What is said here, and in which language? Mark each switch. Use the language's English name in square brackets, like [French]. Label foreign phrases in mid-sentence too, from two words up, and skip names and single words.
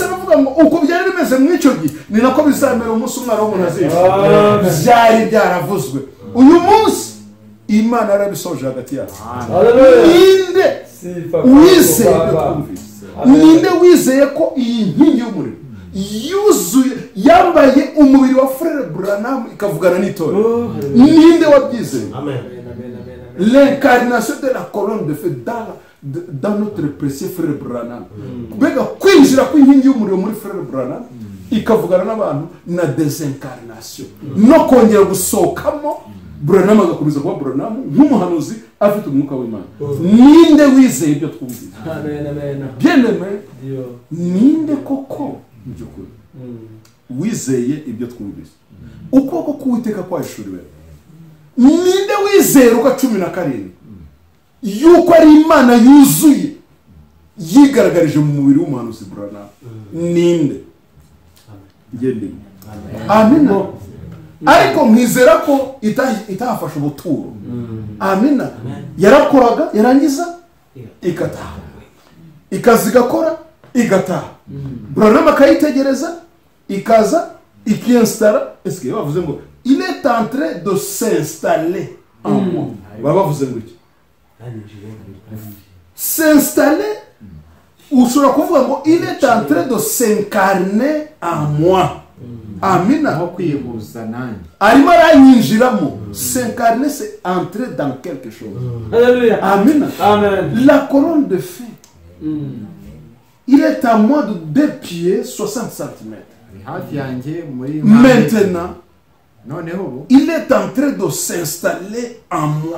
[Kinyarwanda] aravuga ngo uko byari bimeze mu icyo gihe ni nako bizamera umunsi umwana w'umuntu azishima byari byaravuzwe uyu munsi Imana yarabisoje hagati yacu ninde wizeye ninde wizeye ko iyi nkingi y'umuriro yuzuye yambaye umubiri wa Frère Branham ikavugana n'itorero ninde wabyizeye [French] l'incarnation de la colonne de feu dans notre précieux [Kinyarwanda] Frère Branham bega kwinjira kw'inkingi y'umuriro muri Frère Branham ikavugana n'abantu na desincarnation no kongera gusohokamo Branham agakomeza kuba Branham nk'umuhanuzi afite umwuka w'Imana ninde wizeye ibyo twumvise [French] bien aimé [Kinyarwanda] ninde koko byukuri wizeye ibyo twumvise ukuboko k'Uwiteka kwahishuriwe ninde wizeye Luka 17 yuko ari Imana yuzuye yigaragarije mu mubiri w'umuhanuzi Branham ninde ngende amina ariko mwizera ko itafasha ubuturo amina yarakoraga yarangiza ikataha ikazi gakora igataha Branham akayitegereza ikaza ikiinstalla [French] est-ce que [Kinyarwanda] bavuze ngo [French] il est en train de s'installer en moi [Kinyarwanda] baba bavuze ngo iki [French] s'installer [Kinyarwanda] ushobora kuvuga ngo [French] il est en train de s'incarner en moi. [Kinyarwanda] Amina. Arimo aranyinjiramo. [French] S'incarner, c'est entrer dans quelque chose. Alléluia. [Kinyarwanda] Amina. Amen. [French] La colonne de feu. Il est à moi de 2 pieds 60 cm. Maintenant, il est en train de s'installer en moi.